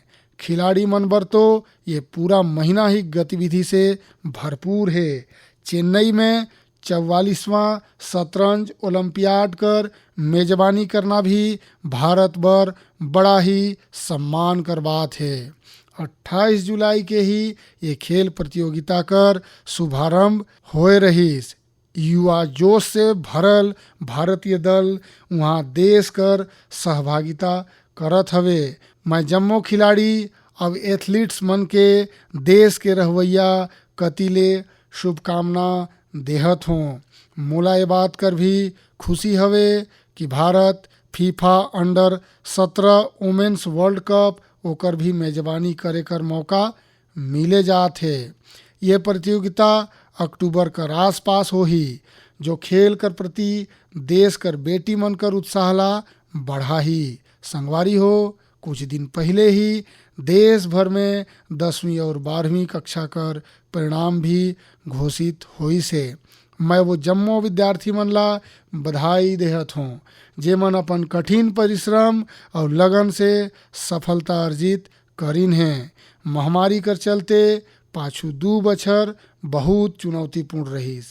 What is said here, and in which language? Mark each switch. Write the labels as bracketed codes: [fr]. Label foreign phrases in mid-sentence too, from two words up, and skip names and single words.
[hne] खिलाड़ी मन बर तो ये पूरा महीना ही गतिविधि से भरपूर है। चेन्नई में 44वां शतरंज ओलंपियाड कर मेजबानी करना भी भारत बर बड़ा ही सम्मान कर बात है। 28 जुलाई के ही ये खेल प्रतियोगिता कर शुभारंभ होए रहीस। युवा जोश से भरल भारतीय दल वहाँ देश कर सहभागिता करत हवे। मैं जम्मो खिलाड़ी अब एथलीट्स मन के देश के रहवैया कतिले शुभकामना देहत हों। मोला ये बात कर भी खुशी हवे कि भारत फीफा अंडर 17 वुमेन्स वर्ल्ड कप ओकर भी मेजबानी करे कर मौका मिले जात है। ये प्रतियोगिता अक्टूबर कर आसपास होही, जो खेल कर प्रति देश कर बेटी मन कर उत्साह ला बढ़ाही। संगवारी हो, कुछ दिन पहले ही देश भर में 10वीं और 12वीं कक्षा कर परिणाम भी घोषित होई से। मैं वो जम्मो विद्यार्थी मन ला बधाई देहत हूँ जेमन अपन कठिन परिश्रम और लगन से सफलता अर्जित करिन हैं। महामारी कर चलते पाछू 2 बछर बहुत चुनौतीपूर्ण रहीस।